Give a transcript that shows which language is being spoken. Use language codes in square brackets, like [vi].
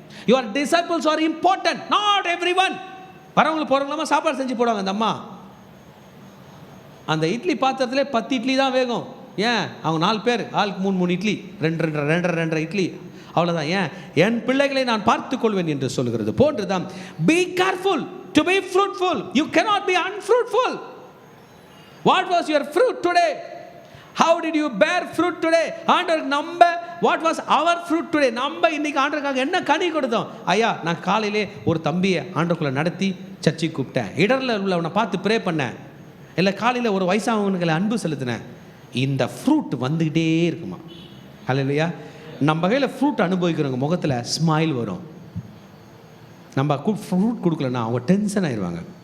[en] Your disciples are important, not every one. [ta] வரவங்களுக்கு போகிறவங்களாமா சாப்பாடு செஞ்சு போடுவாங்க. அந்த அம்மா அந்த இட்லி பாத்திரத்திலே 10 இட்லி தான் வேகும். ஏன்? அவங்க 4 பேர், ஆளுக்கு 3 இட்லி, 2 இட்லி, அவ்வளோதான். ஏன்? என் பிள்ளைகளை நான் பார்த்துக் கொள்வேன் என்று சொல்கிறது போன்றுதான். [en] Be careful to be fruitful. You cannot be unfruitful. What was your fruit today? How did you bear fruit today? [ta] ஆண்டவருக்கு நம்ம [en] what was our fruit today? [ta] நம்ம இன்னைக்கு ஆண்டவருக்காக என்ன கனி கொடுத்தோம்? ஐயா, நான் காலையிலே ஒரு தம்பியை ஆண்டவருக்குள்ள நடத்தி சர்ச்சைக்கு கூப்பிட்டேன். இடர்ல உள்ளவனை பார்த்து ப்ரே பண்ணேன். இல்லை காலையில் ஒரு வயசானவனுக்கு அன்பு செலுத்தினேன். இந்த ஃப்ரூட் வந்துக்கிட்டே இருக்குமா? அல்லையா? நம்ம கையில் ஃப்ரூட் அனுபவிக்கிறவங்க முகத்தில் ஸ்மைல் வரும். நம்ம ஃப்ரூட் கொடுக்கலன்னா அவங்க டென்ஷன் ஆயிடுவாங்க.